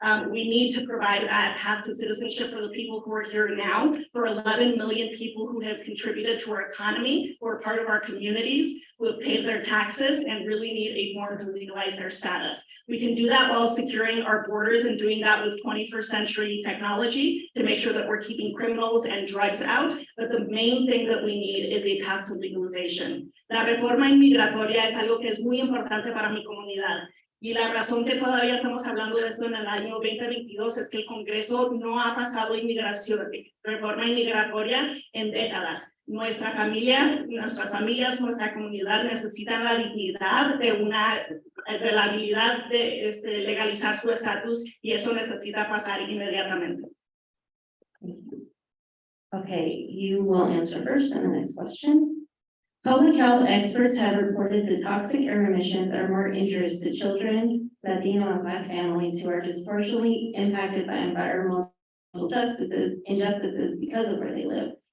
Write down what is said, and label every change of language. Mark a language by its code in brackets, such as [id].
[en] We need to provide a path to citizenship for the people who are here now, for 11 million people who have contributed to our economy, who are part of our communities, who have paid their taxes and really need a form to legalize their status. We can do that while securing our borders and doing that with 21st century technology to make sure that we're keeping criminals and drugs out. But the main thing that we need is a path to legalization. [es] La reforma inmigratoria es algo que es muy importante para mi comunidad. Y la razón que todavía estamos hablando de esto en el año 2022 es que el Congreso no ha pasado reforma inmigratoria en décadas. Nuestras familias, nuestra comunidad necesitan la dignidad de la habilidad de legalizar su estatus, y eso necesita pasar inmediatamente. [en] Okay, you will answer first on the next question. Public health experts have reported that toxic air emissions are more injurious to children, Latino and Black families who are disproportionately impacted by environmental injustices because of where they live.